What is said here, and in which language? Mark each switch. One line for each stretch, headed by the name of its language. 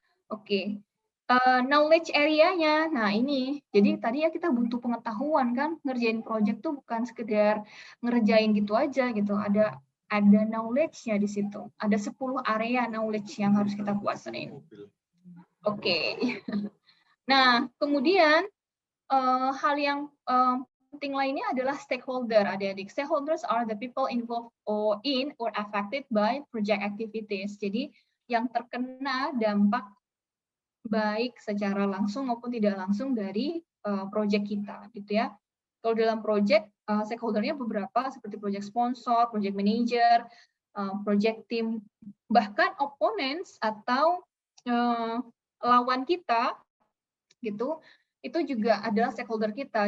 Indonesian: Oke, knowledge area-nya. Nah ini, jadi tadi ya kita butuh pengetahuan kan, ngerjain project tuh bukan sekedar ngerjain gitu aja gitu. Ada knowledge-nya di situ. Ada 10 area knowledge yang harus kita kuasain. Oke. Nah, kemudian hal yang penting lainnya adalah stakeholder, adik-adik.
English: Stakeholders are the people involved in or affected by project activities.
Indonesian: Jadi yang terkena dampak baik secara langsung maupun tidak langsung dari project kita, gitu ya. Kalau dalam project, stakeholder-nya beberapa seperti project sponsor, project manager, project team, bahkan opponents atau lawan kita, gitu, itu juga adalah stakeholder kita.